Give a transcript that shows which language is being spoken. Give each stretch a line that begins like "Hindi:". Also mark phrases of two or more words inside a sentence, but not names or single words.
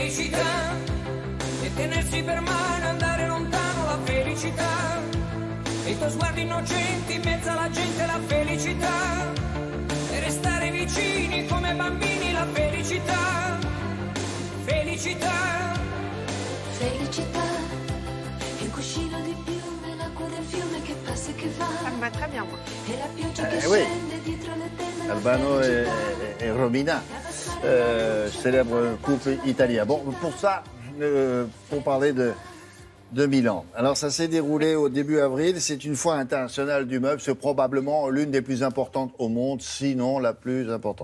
Italian: felicità, e tenersi per mano e andare lontano la felicità, e i tuoi sguardi innocenti in mezzo alla gente la felicità, e restare vicini come bambini la felicità, felicità. Felicità, è un cuscino di piume, l'acqua del fiume che passa e che va.
French: Ça me va très bien, moi.
Italian: E la pioggia che
French: Oui.
Italian: scende dietro le tende.
French: Albano et Romina, célèbre couple italien. Bon, pour ça, pour parler de Milan. Alors, ça s'est déroulé au début avril. C'est une foire internationale du meuble. C'est probablement l'une des plus importantes au monde, sinon la plus importante.